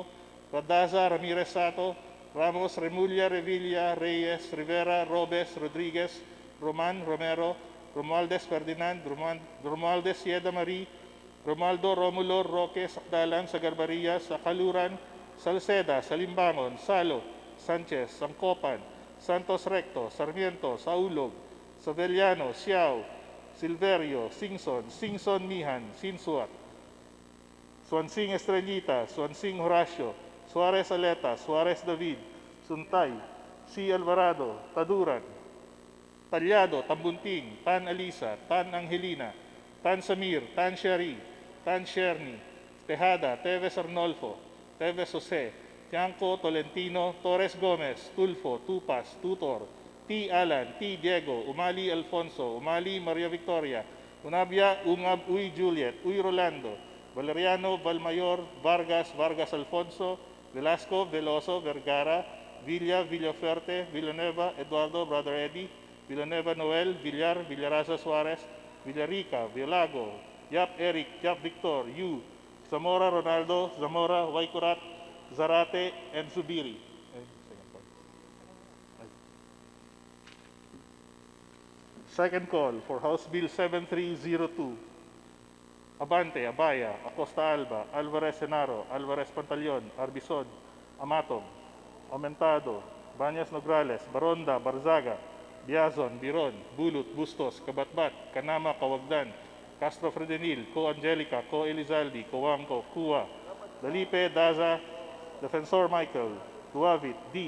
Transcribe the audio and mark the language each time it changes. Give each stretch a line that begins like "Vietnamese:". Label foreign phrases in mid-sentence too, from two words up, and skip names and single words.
English: Radaza, Ramirez Sato, Ramos, Remulla, Revilla, Reyes, Rivera, Robes, Rodriguez, Roman, Romero, Romualdez Ferdinand, Romualdez Sieda Marie, Romaldo, Romulo, Roque, Sakdalan, Sagarbaria, Sakaluran, Salceda, Salimbangon, Salo, Sanchez, Sangkopan, Santos Recto, Sarmiento, Saulog, Savellano, Siao, Silverio, Singson Mihan, Sinsuat, Swansing Estrellita, Swansing Horacio, Suarez Aleta, Suarez David, Suntay, C. Alvarado, Taduran, Talyado, Tambunting, Tan Alisa, Tan Angelina, Tan Samir, Tan Shari, Tan Sherni, Tejada, Teves Arnolfo, Teves Jose, Tianco, Tolentino, Torres Gomez, Tulfo, Tupas, Tutor, T. Alan, T. Diego, Umali Alfonso, Umali Maria Victoria, Unabia, Ungab, Uy Juliet, Uy Rolando, Valeriano, Valmayor, Vargas, Vargas Alfonso, Velasco, Veloso, Vergara, Villa, Villaferte, Villanueva, Eduardo, Brother Eddie, Villanueva Noel, Villar, Villaraza Suarez, Villarica, Villago, Yap Eric, Yap Victor, Yu, Zamora Ronaldo, Zamora, Waikurat, Zarate, and Zubiri. Second call for House Bill 7302. Abante, Abaya, Acosta Alba, Alvarez Senaro, Alvarez Pantaleon, Arbison, Amatong, Aumentado, Banyas Nograles, Baronda, Barzaga, Biazon, Biron, Bulut, Bustos, Kabatbat, Kanama, Kawagdan, Castro Fredenil, Co Angelica, Co Elizalde, Coangco, Cua, Dalipe, Daza, Defensor Michael, Duavit, D.